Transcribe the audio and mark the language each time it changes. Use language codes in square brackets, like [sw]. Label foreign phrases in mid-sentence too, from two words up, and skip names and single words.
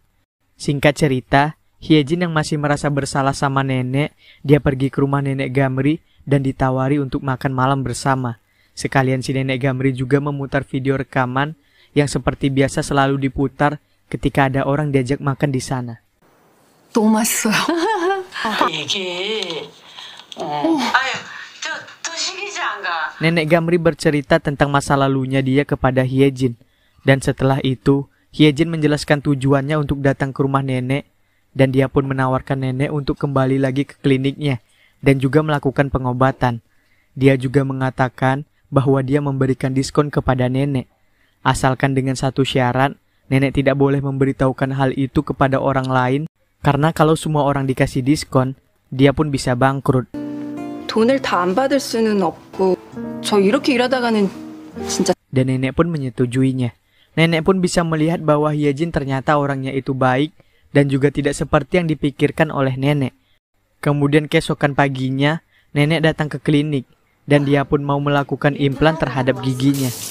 [id] Singkat cerita, Hyejin yang masih merasa bersalah sama nenek, dia pergi ke rumah nenek Gamri dan ditawari untuk makan malam bersama. Sekalian si nenek Gamri juga memutar video rekaman yang seperti biasa selalu diputar ketika ada orang diajak makan di sana. [ko] 너무 맛있어요. [id] Nenek Gamri bercerita tentang masa lalunya dia kepada Hyejin. Dan setelah itu, Hyejin menjelaskan tujuannya untuk datang ke rumah nenek. Dan dia pun menawarkan nenek untuk kembali lagi ke kliniknya dan juga melakukan pengobatan. Dia juga mengatakan bahwa dia memberikan diskon kepada nenek. Asalkan dengan satu syarat, nenek tidak boleh memberitahukan hal itu kepada orang lain, karena kalau semua orang dikasih diskon, dia pun bisa bangkrut. [ko] 돈을 다 안 받을 수는 없고 저 이렇게 일하다가는 진짜. [id] Dan nenek pun menyetujuinya. Nenek pun bisa melihat bahwa Hyejin ternyata orangnya itu baik dan juga tidak seperti yang dipikirkan oleh nenek. Kemudian keesokan paginya, nenek datang ke klinik dan dia pun mau melakukan implan terhadap giginya.